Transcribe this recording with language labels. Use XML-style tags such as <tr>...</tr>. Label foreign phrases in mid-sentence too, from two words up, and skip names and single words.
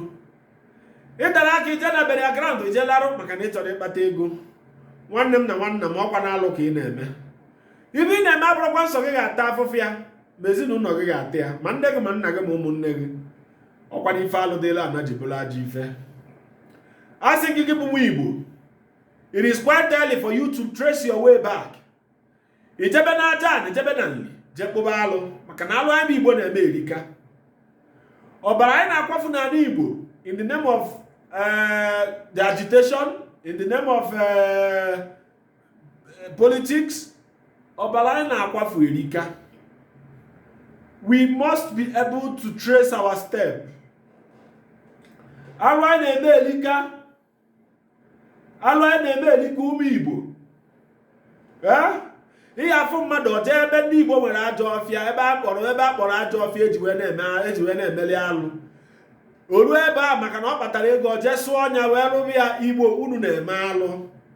<ig>Ị dara aka ije na</ig> <en>burial ground</en> <ig>ije larụ maka na ị chọrọ ịkpata ego. Nwanne m na nwanna m, ọkwa na-alụ ka ị na-eme. Ibe ị na-eme abụrụkwa nsọ gị ga-ata afụfụ ya, ma ezinụlọ gị ga-ata ya, ma nne gị ma nna gị ma ụmụnne gị. Ọkwa na ife alụ dịla ana jibụla ajọ ife. A sị gị bụ nwa Igbo,</ig> <en>it is quite early for you to trace your way back.</en> <ig>Ijebe na aja, ijebe na nli, jekpụba alụ, maka na alụ anyị Igbo na-eme erika. Ọbara anyị na-akwafu n'ala Igbo</ig> <en>in the name of the agitation, in the name of politics.</en> <ig>Ọbara anyị na-akwafu erika.</ig> <en>We must be able to trace our step.</en> <ig>Alụ anyị na-eme erika. Alụ anyị na-eme erika ụmụ Igbo. Ihe afọ mmadụ oje ebe ndị Igbo nwere ajọ ọfịa, ebe akpọrọ ajọ ọfịa eji wee na-emeli alụ. Olu ebe a maka na ọ kpatara ego, oje sụọ ọnya wee rụrụ ya, Igbo unu na-eme alụ.</ig>